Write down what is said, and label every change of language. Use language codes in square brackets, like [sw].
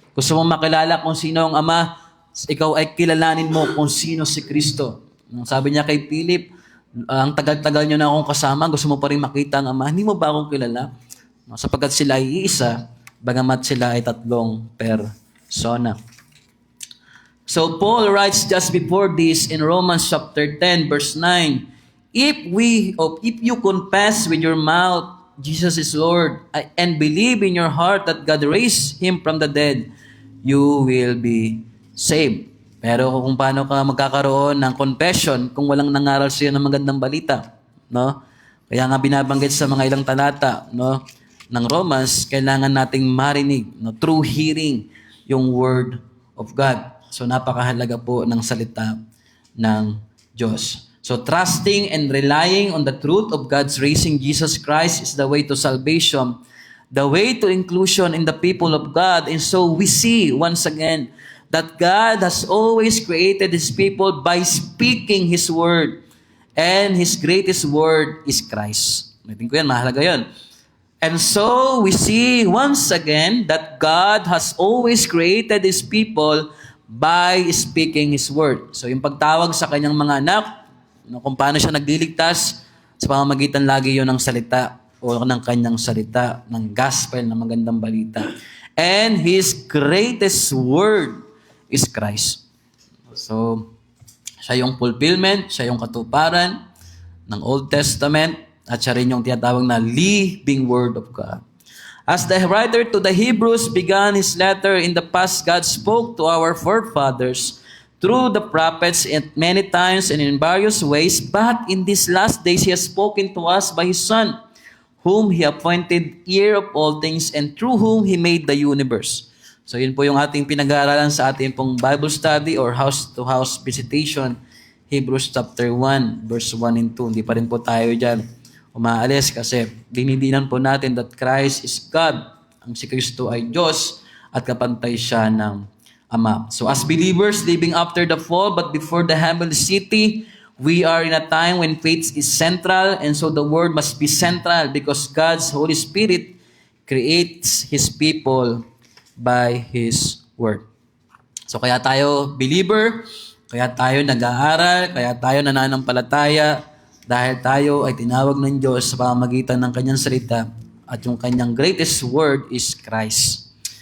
[tl] Gusto mong makilala kung sino ang Ama, ikaw ay kilalanin mo kung sino si Kristo. Sabi niya kay Philip, ang tagal-tagal niyo na akong kasama, gusto mo pa rin makita ang Ama, hindi mo ba akong kilala? Sapagkat sila ay iisa, bagamat sila ay tatlong persona. [en] So Paul writes just before this in Romans chapter 10 verse 9, if you confess with your mouth Jesus is Lord and believe in your heart that God raised Him from the dead, you will be saved. [tl] Pero kung paano ka magkakaroon ng confession kung walang nangaral sa iyo ng magandang balita, no? Kaya nga binabanggit sa mga ilang talata, no, ng Romans, kailangan nating marinig, no, [en] through hearing [tl] yung word of God. So napakahalaga po ng salita ng Diyos. [en] So trusting and relying on the truth of God's raising Jesus Christ is the way to salvation, the way to inclusion in the people of God. And so we see once again that God has always created His people by speaking His word. And His greatest word is Christ. I think [tl] ko yan, mahalaga yun. [en] And so we see once again that God has always created His people by speaking His word. [tl] So yung pagtawag sa kanyang mga anak, kung paano siya nagliligtas, sa pamamagitan lagi yun ng salita o ng kanyang salita, ng gospel, ng magandang balita. [en] And His greatest word is Christ. [tl] So, siya yung fulfillment, siya yung katuparan ng Old Testament, at siya rin yung tinatawag na living word of God. [en] As the writer to the Hebrews began his letter in the past, God spoke to our forefathers through the prophets at many times and in various ways, but in these last days He has spoken to us by His Son, whom He appointed heir of all things and through whom He made the universe. [tl] So yun po yung ating pinag-aaralan sa ating pong Bible study or house-to-house visitation, Hebrews chapter 1, verse 1 and 2. Hindi pa rin po tayo dyan umaalis kasi dinidinan po natin [en] that Christ is God. [tl] Ang si Kristo ay Diyos at kapantay siya ng Ama. [en] So as believers living after the fall but before the heavenly city, we are in a time when faith is central, and so the Word must be central because God's Holy Spirit creates His people by His Word. [tl] So kaya tayo believer, kaya tayo nag-aaral, kaya tayo nananampalataya, dahil tayo ay tinawag ng Diyos sa pamamagitan ng kanyang salita at yung kanyang [en] greatest word is Christ.